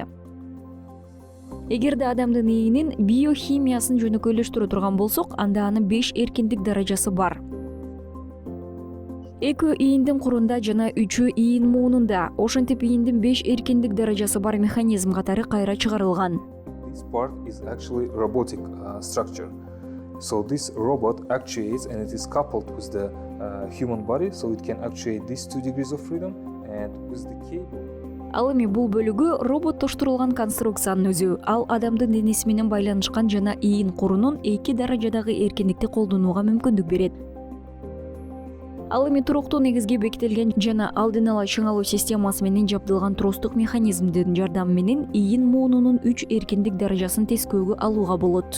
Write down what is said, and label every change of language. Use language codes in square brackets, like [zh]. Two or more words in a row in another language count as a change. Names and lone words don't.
[ky] Эгерде адамдын ийинин биохимиясын жөнөкөйлөштүрө турган болсок, анда анын 5 эркиндик даражасы бар. 2 ийиндин курунда жана 3 ийин муунунда. Ошентип ийиндин 5 эркиндик даражасы бар механизм катары кайра чыгарылган. [en] This part is actually robotic structure. So this robot actuates, and it is coupled with the human body, so it can actuate these 2 degrees of freedom, and with the cable. [ky] Ал эми бул бөлүгү роботтоштурулган конструкциянын өзү. Ал адамдын денеси менен байланышкан жана ийин курунун 2 даражадагы эркиндикти колдонууга мүмкүндүк берет. Ал эми туруктуу негизге бекитилген жана алдын ала чыңалуу системасы менен жабдылган тростук механизмдин жардамы менен ийин муунунун 3 эркиндик даражасын тескөөгө алууга болот.